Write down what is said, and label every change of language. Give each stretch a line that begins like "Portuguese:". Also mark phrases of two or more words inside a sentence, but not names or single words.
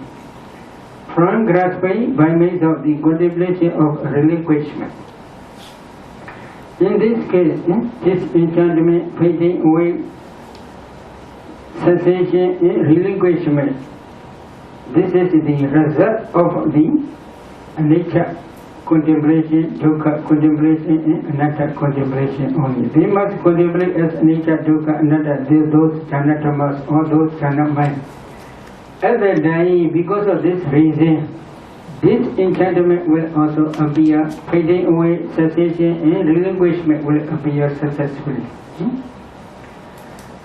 English: From grasping by means of the contemplation of relinquishment. In this case, disenchantment, fading away, cessation and relinquishment, this is the result of the anicca contemplation, dukkha contemplation and anatta contemplation only. They must contemplate as
Pali: anicca, dukkha, anatta,
English: those
Pali: jhana tamas
English: or those jhana minds. At that time, because of this reason, this enchantment will also appear, fading away, cessation and relinquishment will appear successfully.